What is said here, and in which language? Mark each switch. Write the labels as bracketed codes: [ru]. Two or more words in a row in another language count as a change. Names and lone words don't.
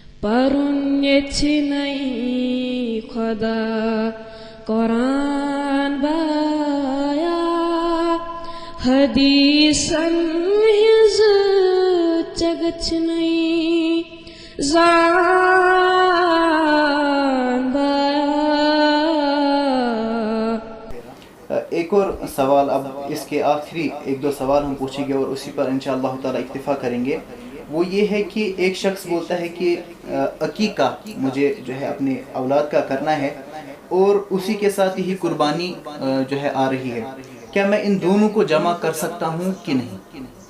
[ks] پرُن ییٚژھِ نَے خۄدا قرآن بایا حدیثن ہِنٛز ژےٚ گژھِ نَے زان بایا. [ur] ایک اور سوال، اب اس کے آخری ایک دو سوال ہم پوچھیں گے اور اسی پر انشاءاللہ تعالی اکتفا کریں گے. وہ یہ ہے کہ ایک شخص بولتا ہے کہ عقیقہ مجھے جو ہے اپنے اولاد کا کرنا ہے اور اسی کے ساتھ ہی قربانی جو ہے آ رہی ہے، کیا میں ان دونوں کو جمع کر سکتا ہوں کہ نہیں؟